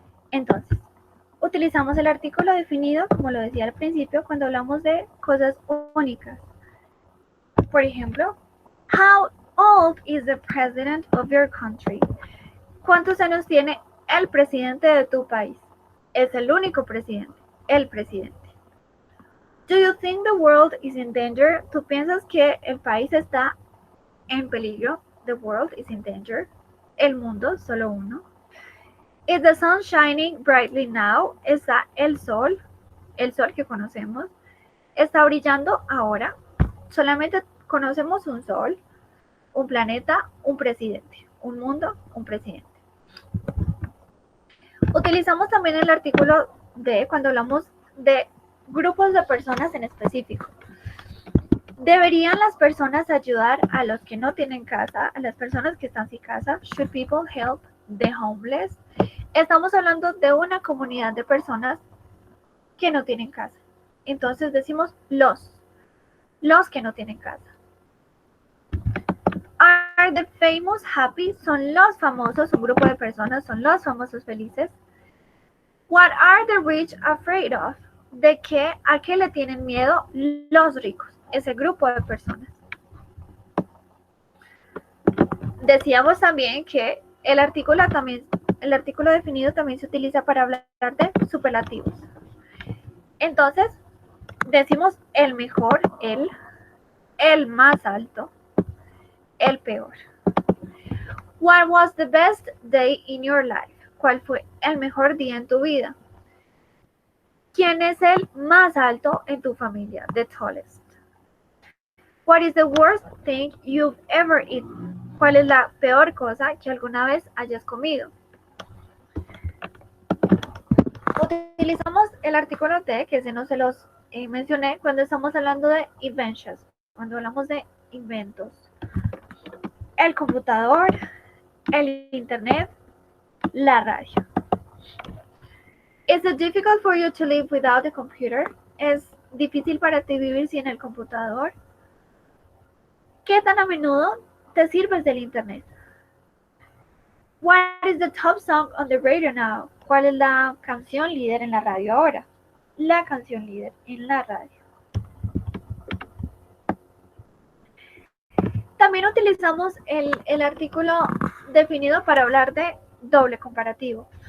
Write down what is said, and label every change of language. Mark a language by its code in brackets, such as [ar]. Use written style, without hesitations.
[es] Entonces, utilizamos el artículo definido, como lo decía al principio, cuando hablamos de cosas únicas. Por ejemplo, [en] how old is the president of your country? [es] ¿Cuántos años tiene el presidente de tu país? Es el único presidente, el presidente. [en] Do you think the world is in danger? [es] ¿Tú piensas que el país está en peligro? [en] The world is in danger. [es] El mundo, solo uno. [en] Is the sun shining brightly now? [es] ¿Está el sol que conocemos, está brillando ahora? Solamente conocemos un sol, un planeta, un presidente. Un mundo, un presidente. Utilizamos también el artículo de cuando hablamos de grupos de personas en específico. ¿Deberían las personas ayudar a los que no tienen casa, a las personas que están sin casa? [en] Should people help the homeless? [es] Estamos hablando de una comunidad de personas que no tienen casa. Entonces decimos los que no tienen casa. [en] Are the famous happy? [es] ¿Son los famosos, un grupo de personas, son los famosos felices? [en] What are the rich afraid of? [es] ¿A qué le tienen miedo los ricos? Ese grupo de personas. Decíamos también que el artículo definido también se utiliza para hablar de superlativos. Entonces, decimos el mejor, el más alto, el peor. [en] What was the best day in your life? [es] ¿Cuál fue el mejor día en tu vida? ¿Quién es el más alto en tu familia? [en] The tallest. What is the worst thing you've ever eaten? [es] ¿Cuál es la peor cosa que alguna vez hayas comido? Utilizamos el artículo de, que no se los mencioné, cuando estamos hablando de inventions, cuando hablamos de inventos. El computador, el internet, la radio. [en] Is it difficult for you to live without a computer? [es] ¿Es difícil para ti vivir sin el computador? ¿Qué tan a menudo te sirves del internet? [en] What is the top song on the radio now? [es] ¿Cuál es la canción líder en la radio ahora? La canción líder en la radio. También utilizamos el artículo definido para hablar de doble comparativo.